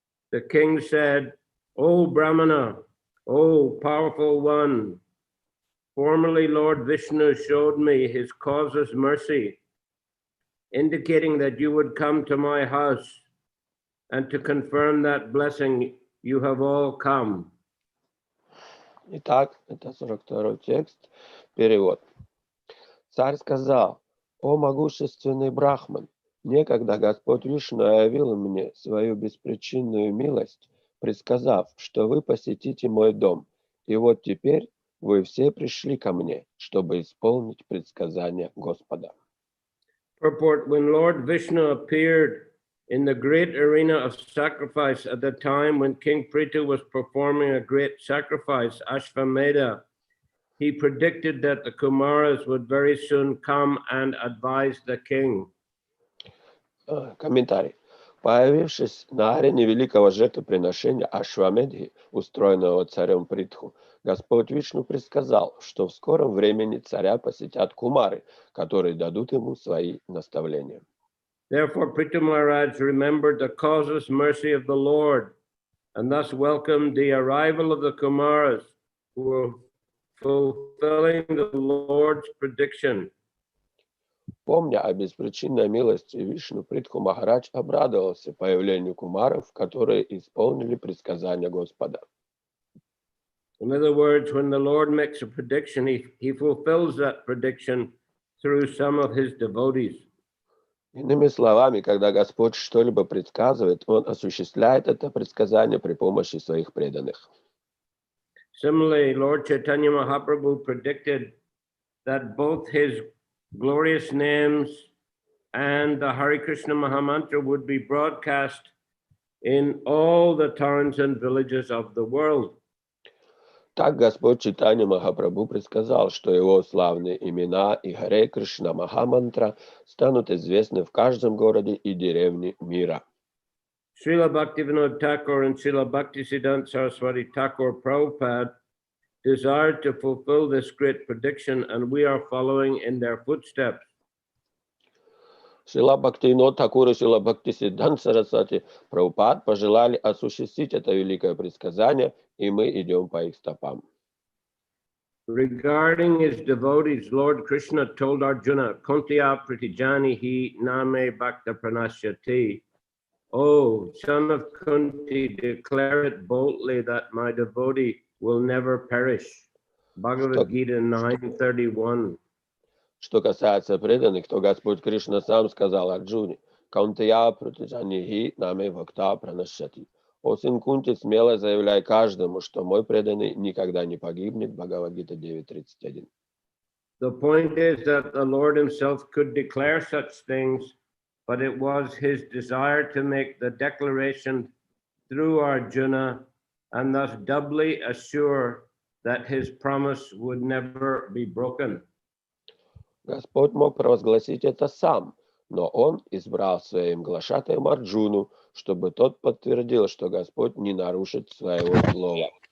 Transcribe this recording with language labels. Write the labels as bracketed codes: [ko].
[en] The king said, O Brahmana, O powerful one, formerly Lord Vishnu showed me his causeless mercy, indicating that you would come to my house, and to confirm that blessing, you have all come. [ru] Итак, это 42-й текст, перевод. Царь сказал: «О могущественный Брахман, некогда Господь Вишну явил мне свою беспричинную милость, предсказав, что вы посетите мой дом, и вот теперь вы все пришли ко мне, чтобы исполнить предсказание Господа». [en] Purport: when Lord Vishnu appeared in the great arena of sacrifice at the time when King Prithu was performing a great sacrifice, Ashvamedha, he predicted that the Kumaras would very soon come and advise the king. [ru] Комментарий. Появившись на арене великого жертвоприношения Ашвамедхи, устроенного царем Притху, Господь Вишну предсказал, что в скором времени царя посетят кумары, которые дадут ему свои наставления. [en] Therefore, Prithu Maharaj remembered the causeless mercy of the Lord, and thus welcomed the arrival of the Kumaras, who were fulfilling the Lord's prediction. [ru] Помня о беспричинной милости Вишну, Притху Махарадж обрадовался появлению кумаров, которые исполнили предсказания Господа. [en] In other words, when the Lord makes a prediction, he fulfills that prediction through some of his devotees. [ru] Иными словами, когда Господь что-либо предсказывает, Он осуществляет это предсказание при помощи своих преданных. [en] Similarly, Lord Chaitanya Mahaprabhu predicted that both his glorious names and the Hare Krishna Mahamantra would be broadcast in all the towns and villages of the world. [ru] Так Господь Чайтанья Махапрабху предсказал, что его славные имена и Харе Кришна Махамантра станут известны в каждом городе и деревне мира. [en] Srila Bhaktivinoda Thakur and Srila Bhaktisiddhanta Saraswati Thakur Prabhupada desired to fulfill this great prediction, and we are following in their footsteps. [ru] Шрила Бхактивинода Тхакур и Шрила Бхактисиддханта Сарасвати Прабхупад пожелали осуществить это великое предсказание, и мы идем по их стопам. [en] Regarding his devotees, Lord Krishna told Arjuna, [sa] Kuntiya Pratijani hi name bhakta pranasyati. [en] Oh, son of Kunti, declare it boldly that my devotee will never perish. Bhagavad Gita 9:31. [ru] Что касается преданных, то Господь Кришна сам сказал Арджуне: [sa] «Каунтая пратиджанихи наме бхакта пранашяти». [ru] О сын Кунти, смело заявляй каждому, что мой преданный никогда не погибнет. Бхагавад-гита 9:31. [en] The point is that the Lord himself could declare such things, but it was his desire to make the declaration through Arjuna and thus doubly assure that his promise would never be broken. [ru] Господь мог провозгласить это сам, но Он избрал своим глашатаем Арджуну, чтобы тот подтвердил, что Господь не нарушит своего слова.